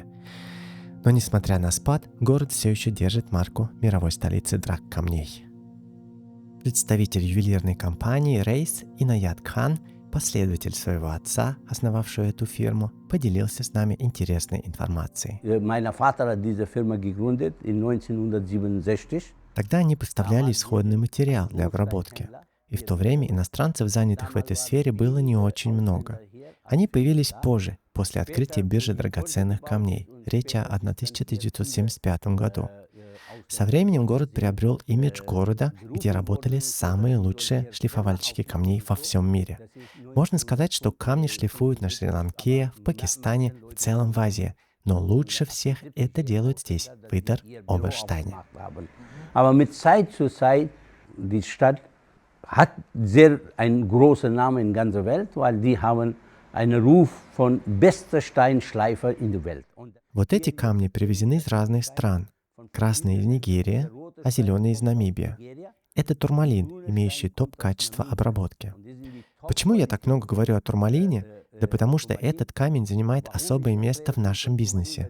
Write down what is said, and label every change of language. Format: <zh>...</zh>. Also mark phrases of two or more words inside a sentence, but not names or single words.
<ru>Но несмотря на спад, город все еще держит марку мировой столицы драг-камней. Представитель ювелирной компании Рейс Инаят Кхан, последователь своего отца, основавшего эту фирму, поделился с нами интересной информацией.</ru> <de>Mein Vater hat diese Firma gegründet in 1967.</de> <ru>Тогда они поставляли исходный материал для обработки. И в то время иностранцев, занятых в этой сфере, было не очень много. Они появились позже, после открытия биржи драгоценных камней. Речь о 1975 году. Со временем город приобрел имидж города, где работали самые лучшие шлифовальщики камней во всем мире. Можно сказать, что камни шлифуют на Шри-Ланке, в Пакистане, в целом в Азии. Но лучше всех это делают здесь, в Идер-Оберштайне.</ru> <de>Aber mit Zeit zu Zeit, die Stadt hat sehr einen großen Namen in ganzer Welt, weil die haben einen Ruf von bester Steinschleifer in der Welt.</de> <ru>Вот эти камни привезены из разных стран. Красные из Нигерии, а зеленые из Намибии. Это турмалин, имеющий топ-качество обработки. Почему я так много говорю о турмалине? Да потому что этот камень занимает особое место в нашем бизнесе.</ru>